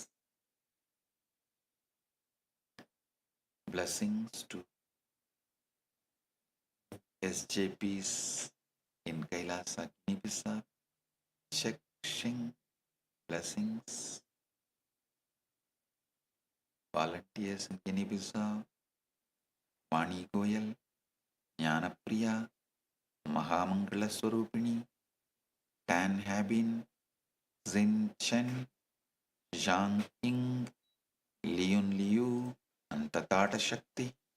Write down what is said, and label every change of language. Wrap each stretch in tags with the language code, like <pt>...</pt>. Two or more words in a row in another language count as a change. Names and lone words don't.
<en>Blessings to SJPs in KAILASA, Guinea-Bissau, Sheng, blessings. Volunteers in Guinea-Bissau, Vani Goyal, Jnanapriya, Mahamangala Swarupini, Tan Habin, Zin Chen, Zhang Ying, Liun Liu, and Tatata Shakti.</en>